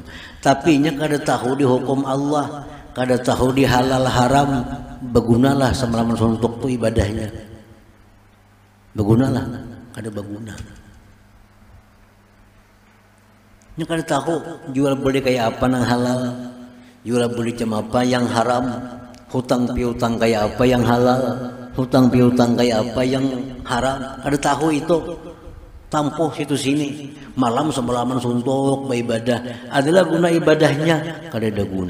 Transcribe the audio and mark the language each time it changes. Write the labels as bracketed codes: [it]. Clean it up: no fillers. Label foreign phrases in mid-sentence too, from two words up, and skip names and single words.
[bjn] Tapi nya kada tahu di hukum Allah, kada tahu di halal haram, bergunalah semalaman suntuk tu ibadahnya. Bergunalah, kada berguna. Nya kada tahu jual beli kayak apa nang halal, jual beli macam apa yang haram, hutang piutang kayak apa yang halal, hutang piutang kayak apa yang haram. Kada tahu itu. Tampuh situ sini, malam semalaman suntuk beribadah. Adalah guna ibadahnya, kada ada guna.